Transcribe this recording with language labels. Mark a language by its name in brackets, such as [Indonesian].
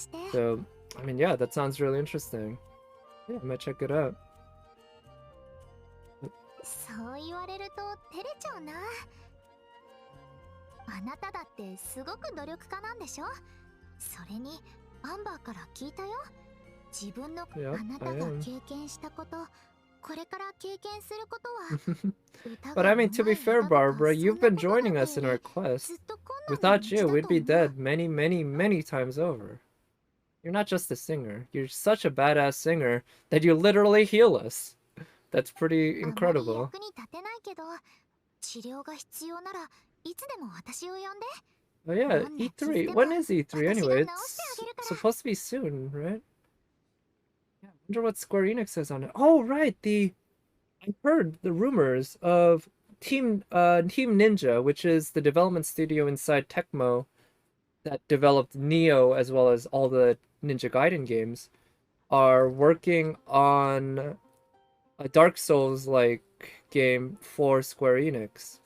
[English] So, I mean, yeah, that sounds really interesting. Yeah, I might check it out. [Japanese] そう言われると照れちゃうな。あなただってすごく努力家なんでしょ。それにアンバーから聞いたよ。自分のあなたが経験したこと、これから経験することは [English] But I mean, to be fair, Barbara, you've been joining us in our quest. Without you, we'd be dead many, many, many times over. You're not just a singer. You're such a badass singer that you literally heal us. That's pretty incredible. [Japanese] 役に立てないけど、治療が必要ならいつでも私を呼んで。 [English] Oh yeah, E3. When is E3 anyway? It's supposed to be soon, right? Yeah, I wonder what Square Enix says on it. Oh right, I heard the rumors of Team Ninja, which is the development studio inside Tecmo that developed Neo as well as all the Ninja Gaiden games, are working on a Dark Souls-like game for Square Enix.